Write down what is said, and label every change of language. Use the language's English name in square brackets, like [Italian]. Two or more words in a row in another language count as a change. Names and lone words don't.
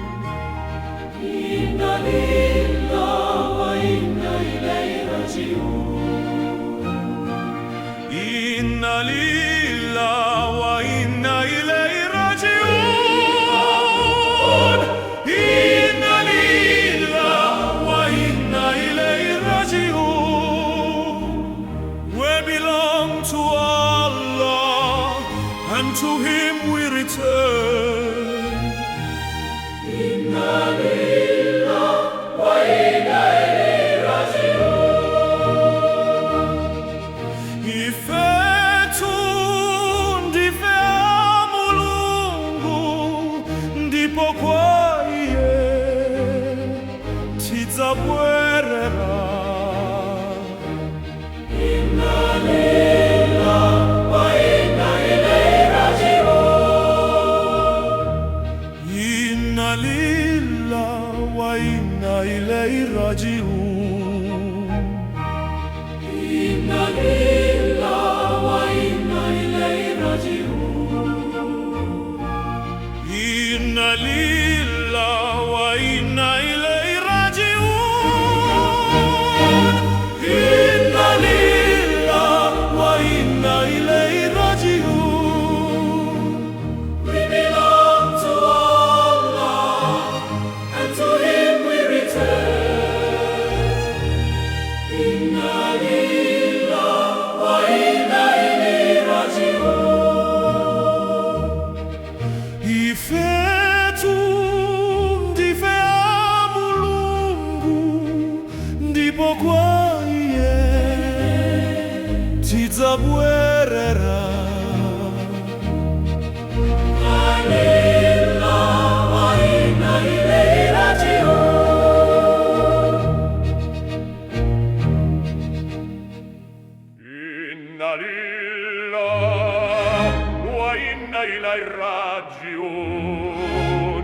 [Arabic] إنا لله وإنا إليه راجعون. إنا لله وإنا إليه راجعون. إنا لله وإنا إليه راجعون. [English] We belong to Allah, and to Him we return. [Arabic] إنا لله وإنا إليه راجعون. [Nyanja] Ifetu ndivea Mulungu, ndipo kwa iye tidzabwerera. [Arabic] إنا لله وإنا إليه راجعون. إنا لله وإنا إليه راجعون. إنا لله وإنا إليه راجعون. إنا لله وإنا إليه راجعون. إنا لله وإنا إليه راجعون. [English] We belong to Allah, and to Him we return. [Arabic] إنا لله وإنا إليه راجعون. [Nyanja] Ifetu ndivea Mulungu, ndipo kwa iye tidzabwerera. [Arabic] إنا لله وإنا إليه راجعون. إنا لله وإنا إليه راجعون.